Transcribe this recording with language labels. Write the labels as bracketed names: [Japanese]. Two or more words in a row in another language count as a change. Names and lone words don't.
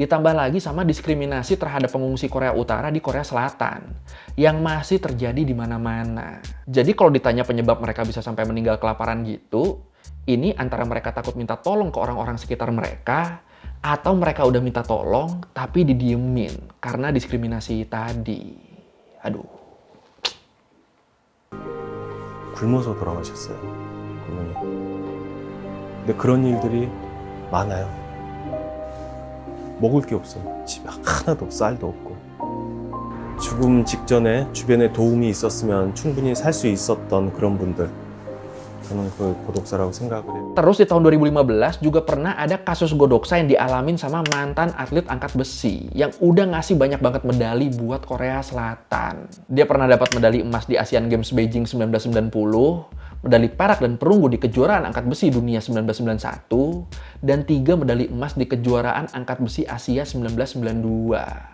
[Indonesian] Ditambah lagi sama diskriminasi terhadap pengungsi Korea Utara di Korea Selatan yang masih terjadi di mana-mana. Jadi kalau ditanya penyebab mereka bisa sampai meninggal kelaparan gitu, ini antara mereka takut minta tolong ke orang-orang sekitar mereka, atau mereka udah minta tolong tapi didiemin karena diskriminasi tadi. Aduh. [Korean] 굶어서 돌아가셨어요. 그분이. 근데 그런 일들이 많아요. 먹을 게 없어요. 집에 하나도 쌀도 없고. 죽음 직전에 주변에 도움이 있었으면 충분히 살 수 있었던 그런 분들. 저는 그 고독사라고 생각을 해요. [Indonesian] Terus di tahun 2015 juga pernah ada kasus godoksa yang dialamin sama mantan atlet angkat besi yang udah ngasih banyak banget medali buat Korea Selatan. Dia pernah dapat medali emas di Asian Games Beijing 1990, medali perak dan perunggu di kejuaraan angkat besi dunia 1991, dan 3 medali emas di kejuaraan angkat besi Asia 1992.